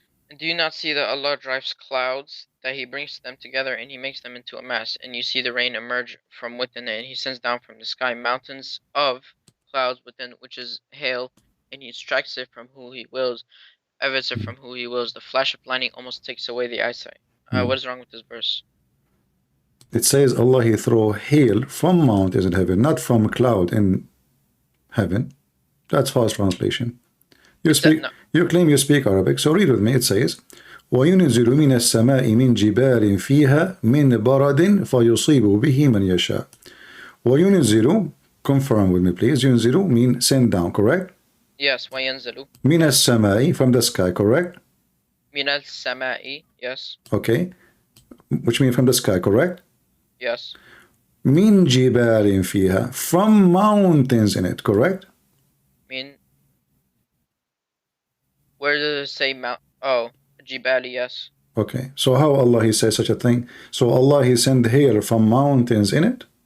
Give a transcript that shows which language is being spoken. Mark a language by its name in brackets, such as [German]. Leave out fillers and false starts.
[English] And do you not see that Allah drives clouds, that he brings them together and he makes them into a mass, and you see the rain emerge from within it, and he sends down from the sky mountains of clouds within, which is hail, and he strikes it from who he wills, evits it from who he wills. The flash of lightning almost takes away the eyesight. What is wrong with this verse? It says Allah he throw hail from mountains in heaven, not from a cloud in heaven. That's false translation. You claim you speak Arabic, so read with me. It says, [Arabic] وَيُنْزِلُ مِنَ السَّمَاءِ مِنْ جِبَالٍ فِيهَا مِنْ بَرَدٍ فَيُصِيبُ بِهِ مَنْ يَشَاءُ. [English] وَيُنْزِلُ, confirm with me please. يُنْزِلُ mean send down, correct? Yes, وَيَنْزِلُ. [Arabic] مِنَ السَّمَاءِ [English] from the sky, correct? [Arabic] مِنَ السَّمَاءِ, yes. [English] Okay, which means from the sky, correct? Yes. [Arabic] مِنْ جِبَالٍ فِيهَا [English] from mountains in it, correct? Where does it say mount? Oh, Jibali, yes. Okay, so how Allah he says such a thing? So Allah he send hail from mountains in it?